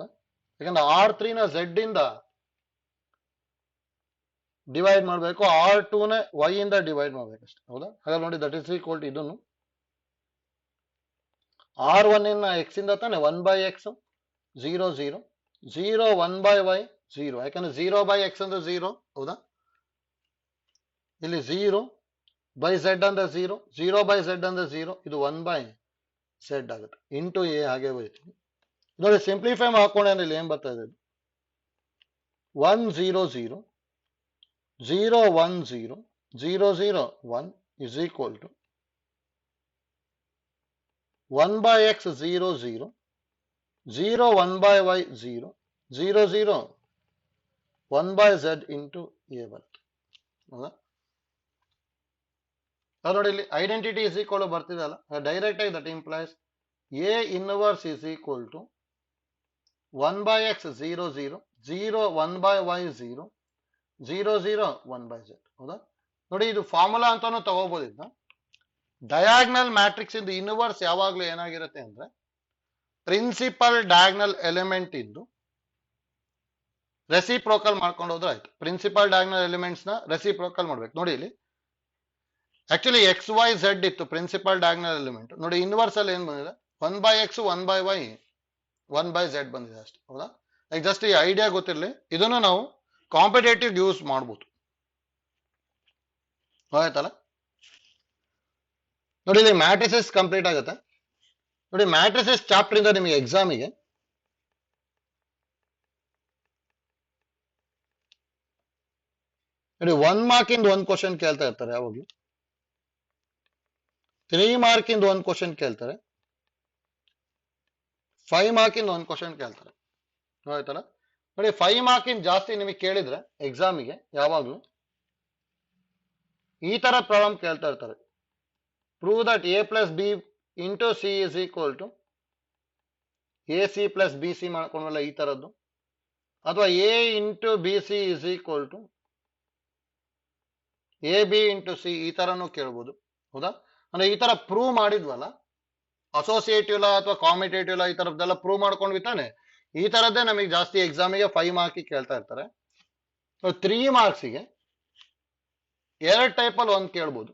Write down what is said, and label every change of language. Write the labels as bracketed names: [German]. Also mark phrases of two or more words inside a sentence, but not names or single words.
[Kannada] ಯಾಕಂದ್ರೆ R3 ನ z ಇಂದ ಡಿವೈಡ್ ಮಾಡಬೇಕು, R2 ನ y ಇಂದ ಡಿವೈಡ್ ಮಾಡ್ಬೇಕು ಅಷ್ಟೇ. ಹೌದಾ? ಹಾಗಾದ್ರೆ ನೋಡಿ [English] that is equal to [Kannada] ಇದನ್ನು R1 ಇನ್ನ x ಇಂದ ತಾನೆ 1 by x 0 0 0 1 by y 0, ಯಾಕಂದ್ರೆ 0 by x ಅಂದ್ರೆ 0. ಹೌದಾ? ಇಲ್ಲಿ 0 by z ಅಂದ್ರೆ 0, 0 by z ಅಂದ್ರೆ 0, ಇದು 1 by z ಆಗುತ್ತೆ [English] into a. [Kannada] ಹಾಗೆ ಬರೀತೀವಿ ನೋಡಿ. ಸಿಂಪ್ಲಿಫೈ ಮಾಡ್ಕೊಂಡೆ ಅಂದ್ರೆ ಇಲ್ಲಿ ಏನ್ ಬರ್ತಾ ಇದೆ, [English] 1 0 0 0 1 0 0 0 1 is equal to 1 by x 0 0 0 1 by y 0 0 0 1 by z into a [Kannada] ಬರುತ್ತೆ. ಹೌದಾ? ನೋಡಿ ಇಲ್ಲಿ [English] identity is equal [Kannada] ಬರ್ತಿದಲ್ಲ, ಡೈರೆಕ್ಟ್ ಆಗಿ [English] that implies a inverse is equal to 1 by x 0 0 0 1 by y 0 0 0 1 by z. [Kannada] ಹೌದಾ? ನೋಡಿ ಇದು ಫಾರ್ಮುಲಾ ಅಂತಾನು ತಗೋಬಹುದು. [English] diagonal matrix [Kannada] ಇಂದ ಇನ್ವರ್ಸ್ ಯಾವಾಗ್ಲೂ ಏನಾಗಿರುತ್ತೆ ಅಂದ್ರೆ [English] principal diagonal element [Kannada] ಇದ್ದು ರೆಸಿಪ್ರೋಕಲ್ ಮಾಡ್ಕೊಂಡು ಹೋದ್ರೆ ಆಯ್ತು. [English] principal diagonal elements [Kannada] ನ ರೆಸಿಪ್ರೋಕಲ್ ಮಾಡ್ಬೇಕು. ನೋಡಿ ಇಲ್ಲಿ [English] actually x y z [Kannada] ಇತ್ತು [English] principal diagonal element. [Kannada] ನೋಡಿ ಇನ್ವರ್ಸ್ ಅಲ್ಲಿ ಏನ್ ಬಂದಿದೆ, 1 by x 1 by y 1 by z ಬಂದಿದೆ ಅಷ್ಟೇ. ಹೌದಾ? [English] like just [Kannada] ಈ ಐಡಿಯಾ ಗೊತ್ತಿರಲಿ, ಇದನ್ನು ನಾವು [English] competitive use [Kannada] ಮಾಡ್ಬೋದು. ಆಯ್ತಲ್ಲ? ನೋಡಿ ಇಲ್ಲಿ ಮ್ಯಾಟ್ರಿಸಸ್ ಕಂಪ್ಲೀಟ್ ಆಗುತ್ತೆ. ನೋಡಿ [English] matrices chapter [Kannada] ಇಂದ ನಿಮಗೆ ಎಕ್ಸಾಮಿಗೆ ನೋಡಿ 1 ಮಾರ್ಕ್ ಇಂದ 1 ಕ್ವಶನ್ ಕೇಳ್ತಾ ಇರ್ತಾರೆ ಯಾವಾಗ್ಲೂ, 3 ಮಾರ್ಕ್ ಇಂದ 1 ಕ್ವಶನ್ ಕೇಳ್ತಾರೆ, 5 ಮಾರ್ಕ್ ಇಂದ 1 ಕ್ವಶನ್ ಕೇಳ್ತಾರೆ. ಆಯ್ತಲ್ಲ? ನೋಡಿ 5 ಮಾರ್ಕ್ ಇಂದ ಜಾಸ್ತಿ ನಿಮಗೆ ಕೇಳಿದ್ರೆ ಎಕ್ಸಾಮಿಗೆ ಯಾವಾಗ್ಲೂ ಈ ತರ ಪ್ರಾಬ್ಲಮ್ ಕೇಳ್ತಾ ಇರ್ತಾರೆ. [English] prove that a plus b into c is equal to ac plus bc [Kannada] ಮಾಡ್ಕೊಂಡ್ವಲ್ಲ ಈ ತರದ್ದು, ಅಥವಾ [English] a into bc is equal to ab into c [Kannada] ಈ ತರನು ಕೇಳ್ಬೋದು. ಹೌದಾ? ಅಂದ್ರೆ ಈ ತರ ಪ್ರೂವ್ ಮಾಡಿದ್ವಲ್ಲ, [English] associative law [Kannada] ಅಥವಾ [English] commutative law [Kannada] ಈ ತರದ್ದೆಲ್ಲ ಪ್ರೂವ್ ಮಾಡ್ಕೊಂಡ್ವಿ ತಾನೆ, ಈ ತರದ್ದೇ ನಮಗೆ ಜಾಸ್ತಿ ಎಕ್ಸಾಮಿಗೆ 5 ಮಾರ್ಕ್ ಕೇಳ್ತಾ ಇರ್ತಾರೆ. 3 ಮಾರ್ಕ್ಸಿಗೆ ಎರಡು ಟೈಪ್ ಅಲ್ಲಿ ಒಂದು ಕೇಳ್ಬೋದು.